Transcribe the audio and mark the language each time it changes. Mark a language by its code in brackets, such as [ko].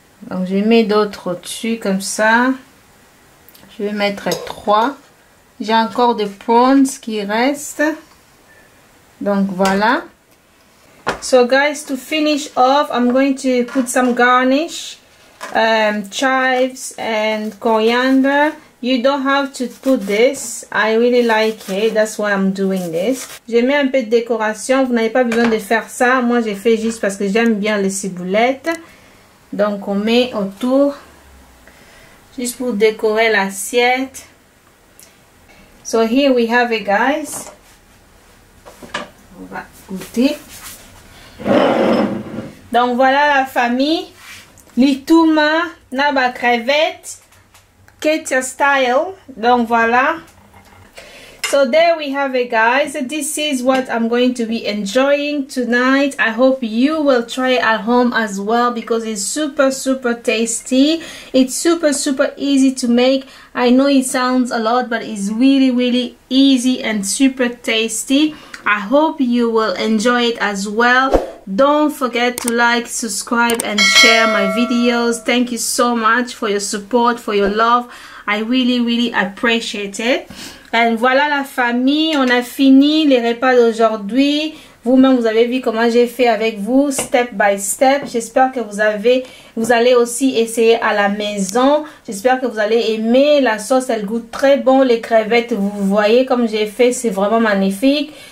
[fr] Donc je mets d'autres au-dessus comme ça. Je vais mettre 3. J'ai encore des prawns qui restent. Donc voilà. [en] So guys, to finish off, I'm going to put some garnish, chives and coriander. You don't have to put this. I really like it. That's why I'm doing this. [fr] J'ai mis un peu de décoration. Vous n'avez pas besoin de faire ça. Moi, j'ai fait juste parce que j'aime bien les ciboulettes. Donc, on met autour. Juste pour décorer l'assiette. [en] So, here we have it, guys. [fr] On va goûter. Donc, voilà la famille. Lituma, naba crevette. [en] Ketia style. [fr] Donc voilà. [en] So there we have it, guys. This is what I'm going to be enjoying tonight. I hope you will try it at home as well because it's super tasty. It's super easy to make. I know it sounds a lot, but it's really easy and super tasty. I hope you will enjoy it as well. Don't forget to like, subscribe and share my videos. Thank you so much for your support, for your love. I really appreciate it. [fr] Et voilà la famille, on a fini les repas d'aujourd'hui. Vous-même, vous avez vu comment j'ai fait avec vous, [en] step by step. [fr] J'espère que vous allez aussi essayer à la maison. J'espère que vous allez aimer. La sauce, elle goûte très bon. Les crevettes, vous voyez comme j'ai fait, c'est vraiment magnifique.